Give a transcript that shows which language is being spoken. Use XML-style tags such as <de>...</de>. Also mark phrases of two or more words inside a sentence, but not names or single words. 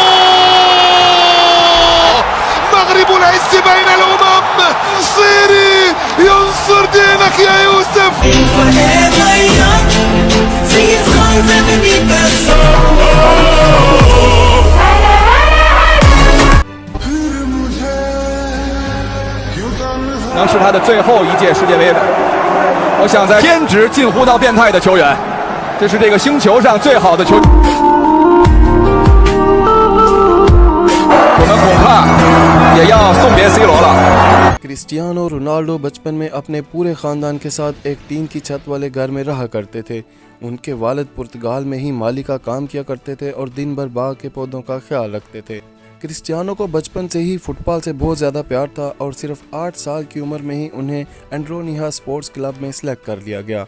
<ar>مغرب العز بين الأمم، صيري ينصر دينك يا يوسف.</ar> <zh>能是他的最后一届世界杯的，我想在偏执近乎到变态的球员，这是这个星球上最好的球员。我们恐怕也要送别 C 罗了。</zh> <hi>क्रिस्टियानो रोनाल्डो बचपन में अपने पूरे ख़ानदान के साथ एक टीन की छत वाले घर में रहा करते थे। उनके वालिद पुर्तगाल में ही माली का काम किया करते थे और दिन भर बाग के पौधों का ख्याल रखते थे। क्रिस्टियानो को बचपन से ही फुटबॉल से बहुत ज़्यादा प्यार था और सिर्फ 8 साल की उम्र में ही उन्हें एंड्रोनिहा स्पोर्ट्स क्लब में सिलेक्ट कर लिया गया।</hi>